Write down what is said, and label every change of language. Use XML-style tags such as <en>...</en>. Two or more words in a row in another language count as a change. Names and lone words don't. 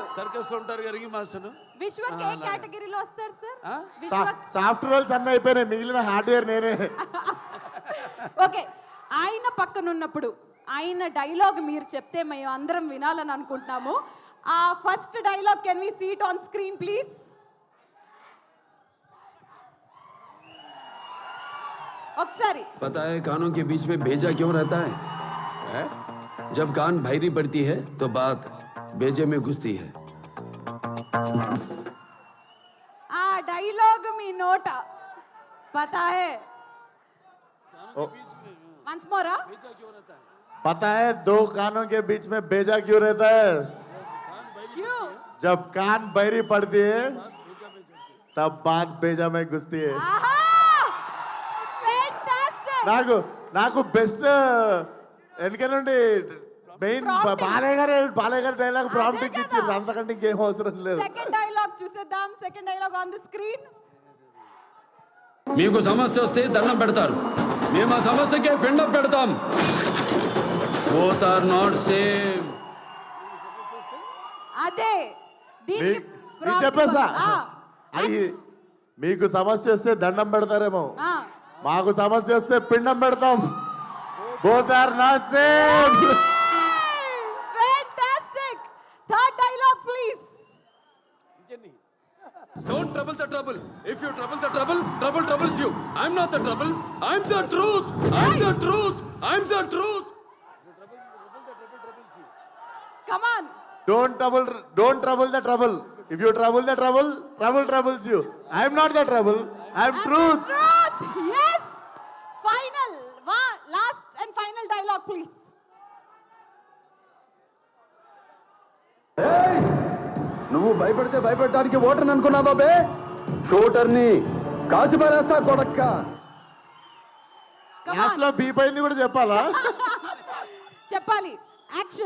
<te>సర్కస్ లో ఉంటారు కదా మాస్టర్. విశ్వక్ ఏ కేటగిరీలో వస్తారు సార్?</te> <en>soft roles</en> <te>అన్నీ అయిపోయినాయి, మిగిలిన హార్డ్వేర్ నేనే. ఓకే, ఆయన పక్కన ఉన్నప్పుడు ఆయన డైలాగ్ మీరు చెప్తే మేము అందరం వినాలని అనుకుంటున్నాము.</te> <en>a first dialogue can we see it on screen please?</en> <te>ఒకసారి.</te> <hi>पता है कानों के बीच में भेजा क्यों रहता है? जब कान भैरी पड़ती है तो बात भेजे में घुसती है.</hi> <te>ఆ డైలాగ్ మీ నోట</te> <hi>पता है?</hi> <en>once more.</en> <hi>पता है दो कानों के बीच में भेजा क्यों रहता है? क्यों? जब कान बहरी पड़ती है तब बात भेजा में घुसती है.</hi> <te>నాకు బెస్ట్ వెనక నుండి మెయిన్ బాలయ్య గారి డైలాగ్ ప్రాంప్టింగ్ ఇచ్చింది, అంతకంటే ఇంకేం అవసరం లేదు.</te> <en>second dialogue</en> <te>చూసేద్దాం.</te> <en>second dialogue on the screen.</en> <te>మీకు సమస్య వస్తే దండం పెడతారు, మేము ఆ సమస్యకే పిండం పెడతాం.</te> <en>both are not same.</en> <te>అదే దీనికి చెప్పేసా, అది మీకు సమస్య వస్తే దండం పెడతారేమో, మాకు సమస్య వస్తే పిండం పెడతాం.</te> <en>both are not same. fantastic. third dialogue please. Don't trouble the trouble. If you trouble the trouble, trouble troubles you. I'm not the trouble. I'm the truth. I'm the truth. I'm the truth. Come on. Don't trouble the trouble. If you trouble the trouble, trouble troubles you. I'm not the trouble. I'm truth. Yes. Final. Last and final dialogue please.</en> <te>నువ్వు భయపడితే భయపడటానికి ఓటర్ని అనుకున్నావా బే? షూటర్ని కాల్చి పారేస్తా కొడక్క. లాస్ట్ లో బీప్ అయింది కూడా చెప్పాలా? చెప్పాలి. యాక్షన్.</te>